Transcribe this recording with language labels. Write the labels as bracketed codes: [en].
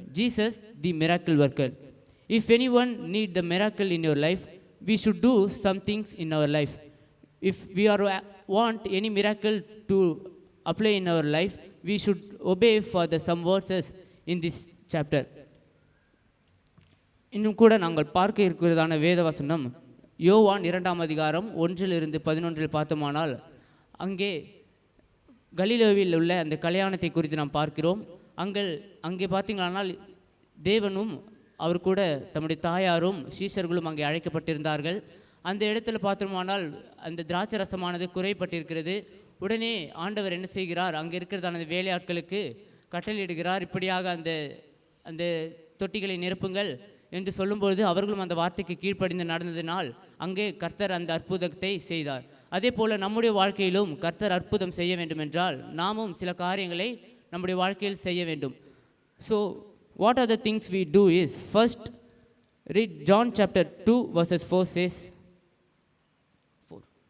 [en] Jesus the miracle worker. If anyone need the miracle in your life, we should do some things in our life. If we want any miracle to apply in our life, we should obey for the some verses in this chapter. [ta] இன்னும் கூட நாங்கள் பார்க்க இருக்கிறதான வேத வசனம் யோவான் 2ஆம் அதிகாரம் 1-11 பார்த்தோமானால், அங்கே கலிலேயாவில் உள்ள அந்த கல்யாணத்தை குறித்து நாம் பார்க்கிறோம். அங்கே பார்த்தீங்களானால் தேவனும் அவர் கூட தம்முடைய தாயாரும் சீஷர்களும் அங்கே அழைக்கப்பட்டிருந்தார்கள். அந்த இடத்துல பார்த்தோமானால் அந்த திராட்சை ரசமானது குறைப்பட்டிருக்கிறது. உடனே ஆண்டவர் என்ன செய்கிறார், அங்கே இருக்கிறதான அந்த வேலையாட்களுக்கு கட்டளையிடுகிறார், இப்படியாக அந்த தொட்டிகளை நிரப்புங்கள் என்று சொல்லும்பொழுது அவர்களும் அந்த வார்த்தைக்கு கீழ்ப்படிந்து நடந்ததினால் அங்கே கர்த்தர் அந்த அற்புதத்தை செய்தார். அதே போல் நம்முடைய வாழ்க்கையிலும் கர்த்தர் அற்புதம் செய்ய வேண்டுமென்றால் நாமும் சில காரியங்களை நம்முடைய வாழ்க்கையில் செய்ய வேண்டும். [en] So what are the things we do is, first read John chapter 2 verses 4 says, 4.